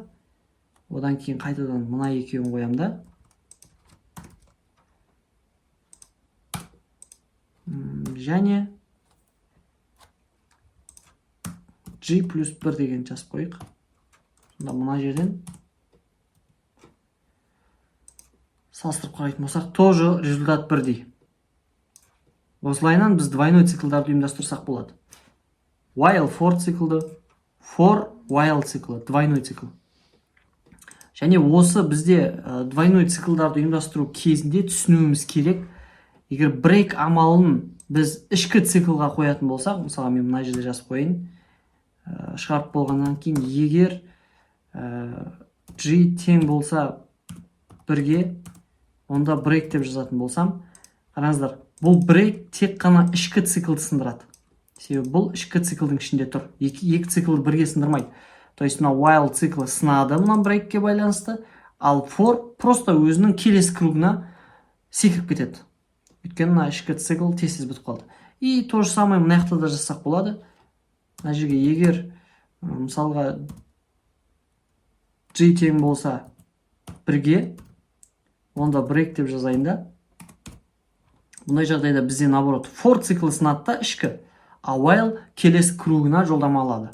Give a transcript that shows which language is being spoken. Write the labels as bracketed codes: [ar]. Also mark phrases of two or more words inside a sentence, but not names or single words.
[kk] Одан кейін қайтадан мына екеуін қоям да. Және g плюс 1 деген жазып қойық. Сонда мына жерден салыстырып қарайтын болсақ, тоже результат бірдей. Осылайынан біз двойной циклдарды ұйымдастырсақ болады. [en] While for [kk] циклды, [en] for while [kk] циклы, [ru] двойной цикл. [kk] Және осы бізде двойной циклдарды ұйымдастыру кезінде түсінуіміз керек. Егер break амалын біз ішкі циклға қоятын болсақ, мысалы мен мына жерде жазып қойын, шығарып болғаннан кейін, егер G тең болса 1-ге, онда break деп жазатын болсам, қараңыздар, бұл break тек қана ішкі циклды сындырады. Себебі бұл ішкі циклдың ішінде тұр. Екі циклды бірге сындырмайды. [ru] То есть [kk] мына while циклы сынады мына breakке байланысты, ал for просто өзінің келесі кругына секіріп кетеді. Өйткені мына ішкі цикл тез бітіп қалды. [ru] И то же самое [kk] мына жақта да жасақ болады. Мына жерге егер мысалға G тең болса 1-ге, онда break деп жазайын да. Бұндай жағдайда бізде наоборот for циклы сынады да ішкі, а while келесі кругына жолдама алады.